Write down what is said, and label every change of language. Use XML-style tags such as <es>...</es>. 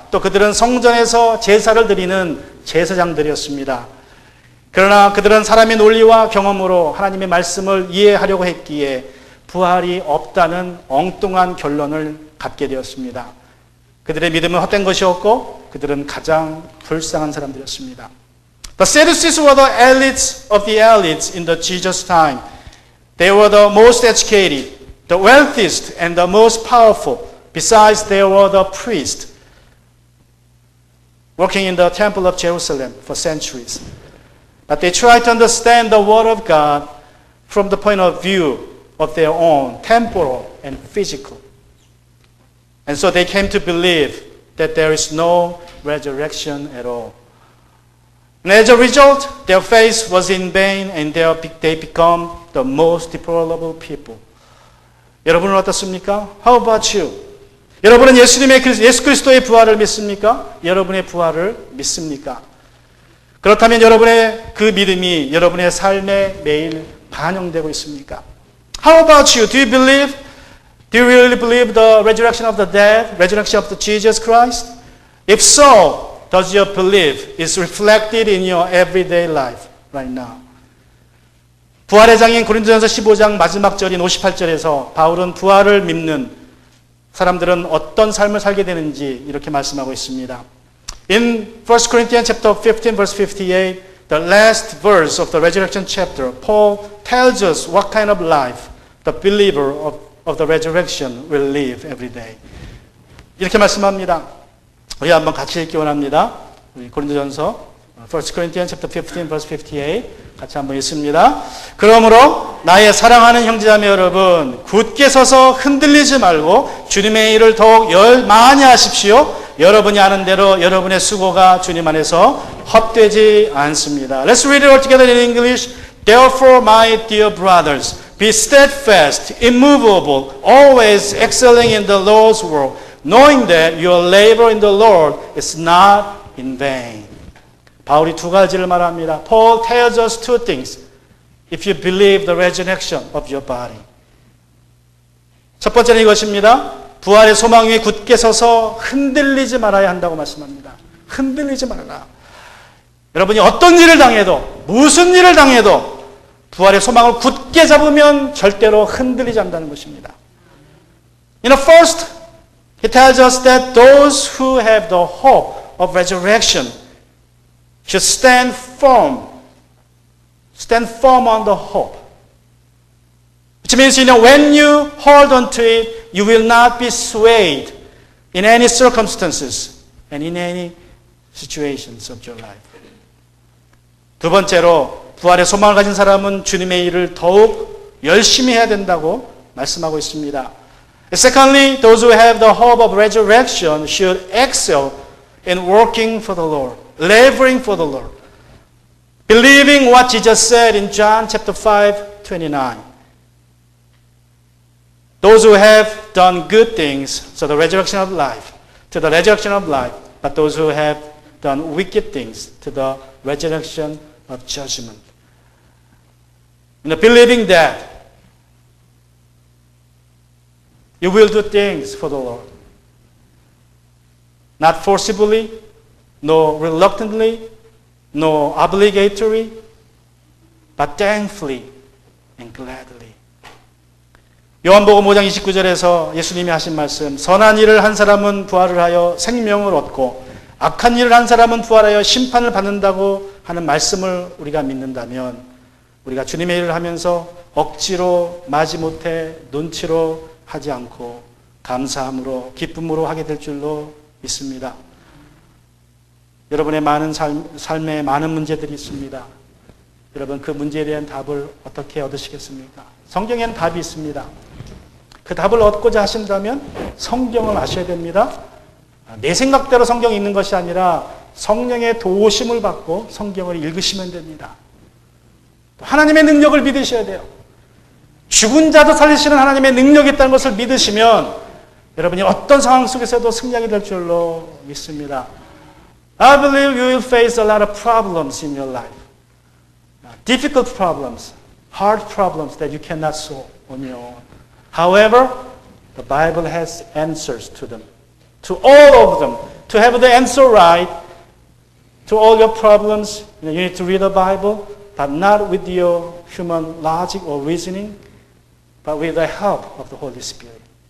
<ko>또 그들은 성전에서 제사를 드리는 제사장들이었습니다. 그러나 그들은 사람의 논리와 경험으로 하나님의 말씀을 이해하려고 했기에 부활이 없다는 엉뚱한 결론을 갖게 되었습니다. 그들의 믿음은 헛된 것이었고 그들은 가장 불쌍한 사람들이었습니다.</ko> <en>The Sadducees were the elites of the elites in the Jesus time. They were the most educated, the wealthiest, and the most powerful. Besides, they were the priests working in the temple of Jerusalem for centuries. But they tried to understand the Word of God from the point of view of their own temporal and physical. And so they came to believe that there is no resurrection at all. And as a result, their faith was in vain and they become the most deplorable people.</en> <ko>여러분은 어떻습니까?</ko> <en>How about you?</en> <ko>여러분은 예수 그리스도의 부활을 믿습니까? 여러분의 부활을 믿습니까? 그렇다면 여러분의 그 믿음이 여러분의 삶에 매일 반영되고 있습니까?</ko> <en>How about you? Do you really believe the resurrection of the dead, resurrection of the Jesus Christ? If so, does your belief is reflected in your everyday life right now?</en> <ko>부활의 장인 고린도전서 15장 마지막 절인 58절에서 바울은 부활을 믿는 사람들은 어떤 삶을 살게 되는지 이렇게 말씀하고 있습니다.</ko> <en>In 1 Corinthians chapter 15 verse 58, the last verse of the resurrection chapter, Paul tells us what kind of life the believer of the resurrection will live every day.</en> <ko>이렇게 말씀합니다. 우리 한번 같이 읽기 원합니다. 우리 고린도전서</ko> <en>1 Corinthians chapter 15 verse 58</en> <ko>같이 한번 읽습니다. 그러므로 나의 사랑하는 형제자매 여러분, 굳게 서서 흔들리지 말고 주님의 일을 더욱 많이 하십시오. 여러분이 아는 대로 여러분의 수고가 주님 안에서 헛되지 않습니다.</ko> <en>Let's read it all together in English. Therefore, my dear brothers, be steadfast, immovable, always excelling in the Lord's work, knowing that your labor in the Lord is not in vain.</en> <ko>바울이 두 가지를 말합니다.</ko> <en>Paul tells us two things. If you believe the resurrection of your body.</en> <ko>첫 번째는 이것입니다. 부활의 소망 위에 굳게 서서 흔들리지 말아야 한다고 말씀합니다. 흔들리지 말아라. 여러분이 어떤 일을 당해도 무슨 일을 당해도 부활의 소망을 굳게 잡으면 절대로 흔들리지 않는다는 것입니다.</ko> <en>First, he tells us that those who have the hope of resurrection should stand firm on the hope. Which means, when you hold on to it, you will not be swayed in any circumstances and in any situations of your life.</en> <ko>두 번째로, 부활의 소망을 가진 사람은 주님의 일을 더욱 열심히 해야 된다고 말씀하고 있습니다.</ko> <en>Secondly, those who have the hope of resurrection should excel in working for the Lord, laboring for the Lord, believing what Jesus said in John chapter 5:29. Those who have done good things, to the resurrection of life, but those who have done wicked things, to the resurrection of judgment. Believing that you will do things for the Lord. Not forcibly, nor reluctantly, nor obligatory, but thankfully and gladly.</en> <ko>요한복음 5장 29절에서 예수님이 하신 말씀, 선한 일을 한 사람은 부활을 하여 생명을 얻고 악한 일을 한 사람은 부활하여 심판을 받는다고 하는 말씀을 우리가 믿는다면 우리가 주님의 일을 하면서 억지로 마지못해 눈치로 하지 않고 감사함으로 기쁨으로 하게 될 줄로 믿습니다. 여러분의 많은 삶에 많은 문제들이 있습니다. 여러분 그 문제에 대한 답을 어떻게 얻으시겠습니까? 성경에는 답이 있습니다. 그 답을 얻고자 하신다면 성경을 아셔야 됩니다. 내 생각대로 성경이 있는 것이 아니라 성령의 도우심을 받고 성경을 읽으시면 됩니다. 하나님의 능력을 믿으셔야 돼요. 죽은 자도 살리시는 하나님의 능력이 있다는 것을 믿으시면 여러분이 어떤 상황 속에서도 승리하게 될 줄로 믿습니다.</ko> <en>I believe you will face a lot of problems in your life. Difficult problems, hard problems that you cannot solve on your own. However, the Bible has answers to them. To all of them. To have the answer right to all your problems, you need to read the Bible, but not with your human logic or reasoning, but with the help of the Holy Spirit.</en>